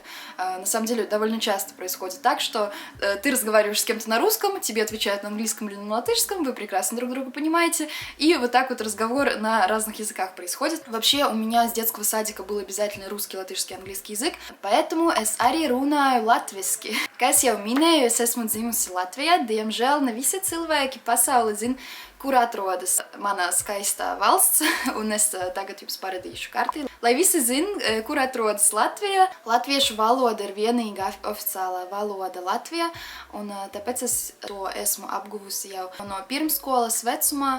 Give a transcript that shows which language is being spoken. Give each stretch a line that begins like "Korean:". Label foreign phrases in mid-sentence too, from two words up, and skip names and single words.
Russian: На самом деле, довольно часто происходит так, что ты разговариваешь с кем-то на русском, тебе отвечают на английском или на латышском, вы прекрасно друг друга понимаете, и вот так вот разговор на разных языках происходит. Вообще, у меня с детского садика был обязательно русский, латышский, английский язык, поэтому
Latvian: es arī runāju latviski. Kā es jau minēju, es esmu dzimusi Latvijā, diemžēl ne visi cilvēki pasaulē zina, kur atrodas mana skaistā valsts, un es tagad jums paradīšu karti. Lai visi zina, kur atrodas Latvija, latviešu valoda ir vienīgā oficiālā valoda Latvijā, un tāpēc es to esmu apguvusi jau no pirmskolas vecumā.